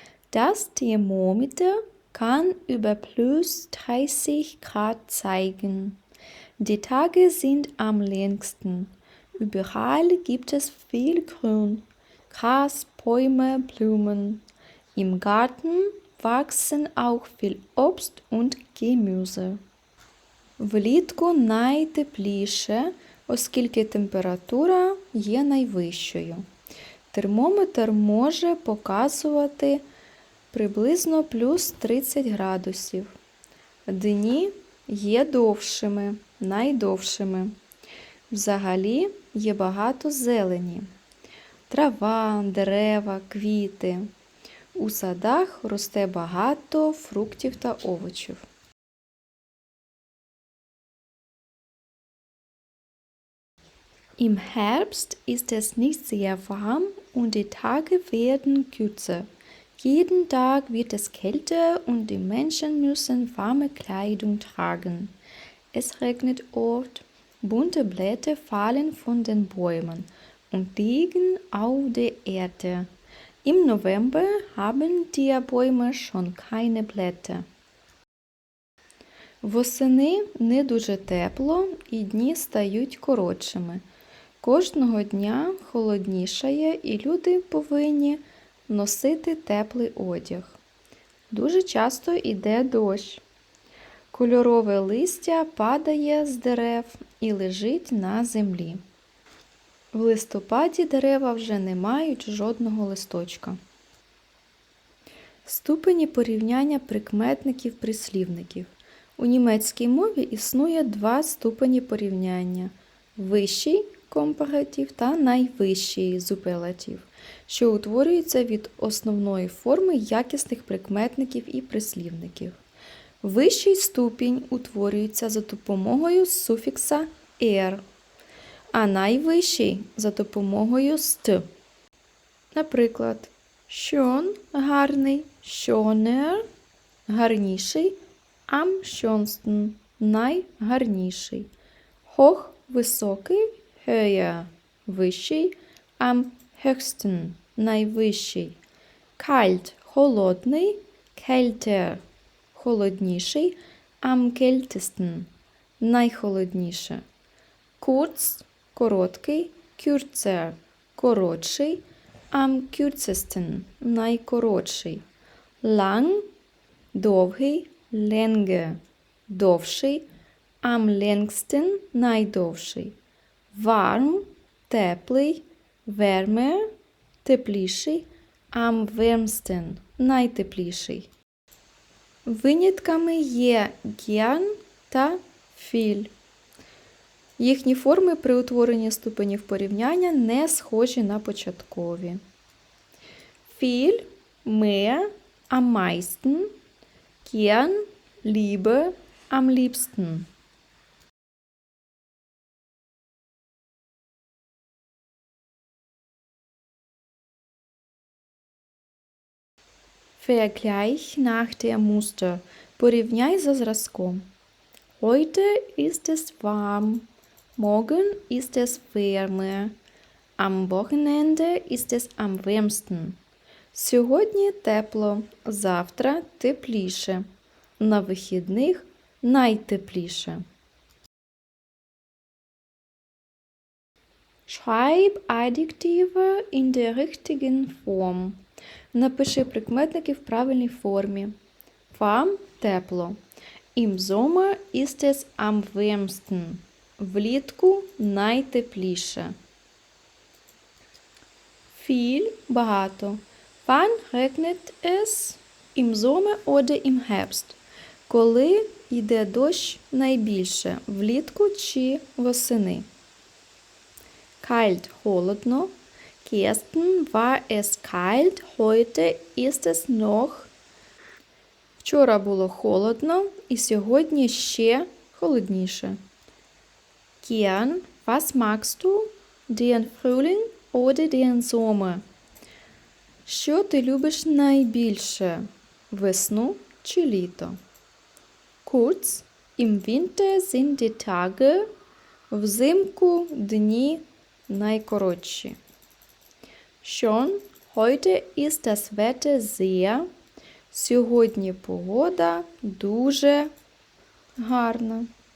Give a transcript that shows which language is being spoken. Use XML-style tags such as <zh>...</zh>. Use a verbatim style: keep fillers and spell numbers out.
<de>Das Thermometer kann über plus dreißig Grad zeigen. Die Tage sind am längsten. Überall gibt es viel Grün, Gras, Bäume, Blumen. Im Garten wachsen auch viel Obst und Gemüse.</de> <uk>Влітку найтепліше, оскільки температура є найвищою. Термометр може показувати приблизно плюс тридцять градусів. Дні є довшими, найдовшими. Взагалі є багато зелені. Трава, дерева, квіти. У садах росте багато фруктів та овочів.</uk> <de>Im Herbst ist es nicht sehr warm und die Tage werden kürzer. Jeden Tag wird es kälter und die Menschen müssen warme Kleidung tragen. Es regnet oft, bunte Blätter fallen von den Bäumen und liegen auf der Erde. Im November haben die Bäume schon keine Blätter.</de> <uk>Восени не дуже тепло і дні стають коротшими. Кожного дня холоднішає і люди повинні носити теплий одяг. Дуже часто йде дощ. Кольорове листя падає з дерев і лежить на землі. В листопаді дерева вже не мають жодного листочка. Ступені порівняння прикметників прислівників. У німецькій мові існує два ступені порівняння – вищий компаратив та найвищий суперлатив, що утворюється від основної форми якісних прикметників і прислівників. Вищий ступінь утворюється за допомогою суфікса –er, а найвищий – за допомогою –st. Наприклад, schön – гарний, schöner – гарніший, am schönsten – найгарніший.</uk> <de>Hoch – високий, höher – вищий, am höchsten – найвищий. Kalt – холодний, kälter – холодніший, am kältesten – найхолодніше. Kurz – короткий, kürzer – коротший, am kürzesten – найкоротший. Lang – довгий, Länge – довший, am längsten – найдовший. Warm – теплий, wärmer – тепліший, am wärmsten – найтепліший.</de> <uk>Винятками є gern та viel. Їхні форми при утворенні ступенів порівняння не схожі на початкові.</uk> <de>Viel – mehr, am meisten – gern, liebe, am liebsten. Vergleich nach dem Muster. Порівняй за зразком. Heute ist es warm. Morgen ist es wärmer. Am Wochenende ist es am wärmsten.</de> <uk>Сьогодні тепло, завтра тепліше, на вихідних найтепліше.</uk> <de>Schreib Adjektive in der richtigen Form.</de> <uk>Напиши прикметники в правильній формі.</uk> <de>Warm – тепло. Im Sommer ist es am wärmsten. Влітку найтепліше. Viel – багато. Wann regnet es? Im Sommer oder im Herbst?</de> <uk>Коли йде дощ найбільше, влітку чи восени?</uk> <de>Kalt – холодно. Gestern war es kalt, heute ist es noch.</de> <uk>Вчора було холодно, і сьогодні ще холодніше.</uk> <de>Gern – was magst du? Den Frühling oder den Sommer?</de> <uk>Що ти любиш найбільше – весну чи літо?</uk> <de>Kurz, im Winter sind die Tage, взимку дні найкоротші. Schön, heute ist das Wetter sehr, сьогодні погода дуже гарна.</de>